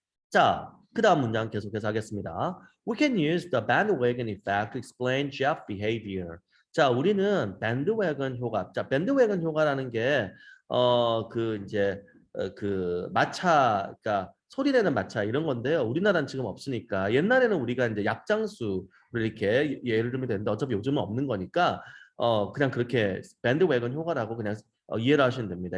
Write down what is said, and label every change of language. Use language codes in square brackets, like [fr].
[ko] 자, 그 다음 문장 계속해서 하겠습니다. [en] We can use the bandwagon effect to explain Jeff's behavior. [ko] 자, 우리는 bandwagon 효과. 자, bandwagon 효과라는 게 이제 그 마차, 그러니까 소리 내는 마차 이런 건데요. 우리나라는 지금 없으니까 옛날에는 우리가 이제 약장수를 이렇게 예를 들면 되는데 어차피 요즘은 없는 거니까 그냥 그렇게 bandwagon 효과라고 그냥 이해를 하시면 됩니다.